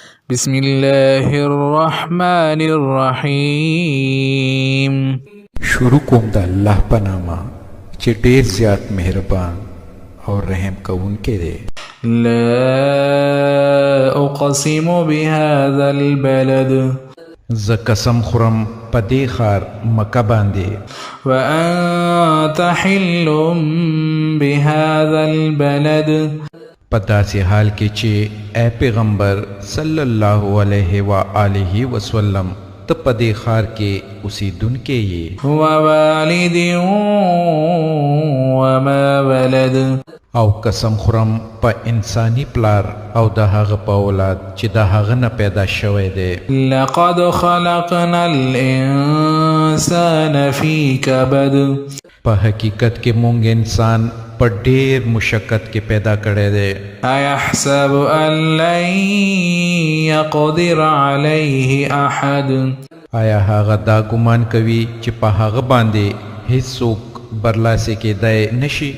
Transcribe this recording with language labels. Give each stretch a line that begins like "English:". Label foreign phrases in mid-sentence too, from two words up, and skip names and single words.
Arabic: بسم الله الرحمن الرحیم.
Pashto: شروع کوم د الله په نامه چې ډیر زیات مهربان او رحم کوونکی دی.
Arabic: لا اقسم بهذا البلد
Pashto: زه قسم خورم په دې ښار مکه باندې
Arabic: وانت حل بهذا البلد
Pashto: په داسې حال کې چې اے پیغمبر
Arabic: صلی الله علیه و آله وسلم
Pashto: ته په دې ښار کې اوسېدونکی یې.
Arabic: ووالد وما ولد
Pashto: او قسم خورم په انسانی پلار او د هغه په اولاد چې د هغه نه پیدا شوی دی.
Arabic: لقد خلقنا الانسان فی کبد
Pashto: په حقیقت کې مونږ انسان په ډېر مشقت کې پیدا کړی دی.
Arabic: ایحسب ان لن یقدر علیه احد
Pashto: آیا هغه دا ګمان کوي چې په هغه باندې هیڅوک برلاسې کېدای نشي؟